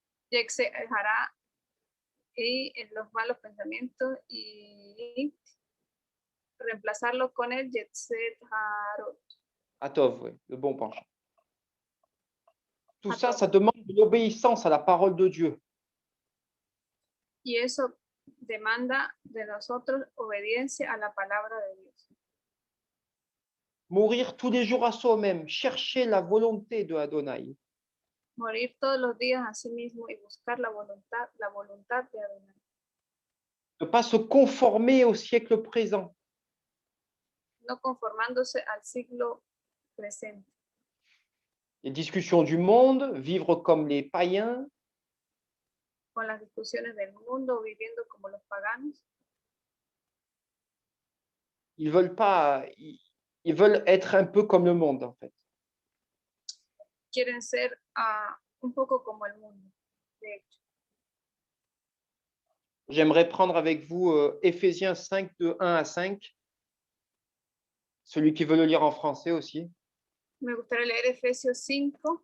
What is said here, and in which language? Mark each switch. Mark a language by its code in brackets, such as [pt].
[es] y exagerará y en los malos pensamientos y reemplazarlo con el Yetzer Harot. [fr] Atov, oui, le bon penchant. Tout ça, [he] Atov. [fr] ça demande de l'obéissance à la parole de Dieu. [es] Y eso demanda de nosotros obediencia a la palabra de Dios. [fr] Mourir tous les jours à soi-même, chercher la volonté de Adonai. [es] Morir todos los días a sí mismo y buscar la voluntad de Adonai. [fr] Ne pas se conformer au siècle présent. [es] No conformándose al siglo presente. [fr] Les discussions du monde, vivre comme les païens, [es] Con las discusiones del mundo, viviendo como los paganos. [fr] ils veulent pas, ils veulent être un peu comme le monde en fait. [es] Quieren ser un poco como el mundo, de hecho. [fr] J'aimerais prendre avec vous Éphésiens 5 de 1 à 5. Celui qui veut le lire en français aussi. [es] Me gustaría leer Efesios 5,